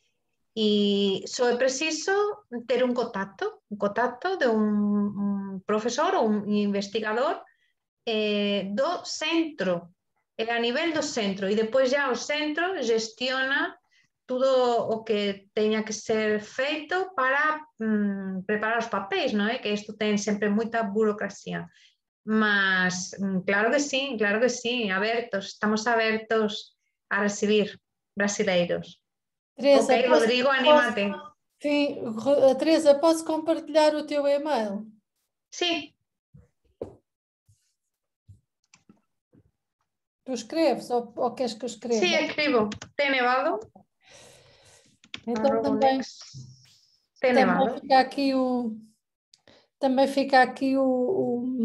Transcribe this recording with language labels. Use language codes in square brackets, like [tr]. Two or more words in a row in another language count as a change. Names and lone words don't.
[gl] Y só é preciso ter un contacto de un profesor ou un investigador do centro, a nivel do centro, e depois já o centro gestiona tudo o que teña que ser feito para preparar os papéis, non é? Que isto ten sempre moita burocracia. Mas claro que sí, abertos, estamos abertos a recibir brasileiros. Teresa, ok, Rodrigo, anímate. [pt] Sim, Teresa, posso compartilhar o teu e-mail? Sim. Tu escreves ou queres que eu escreva? Sim, escrevo. Tem nevado? Então também fica aqui o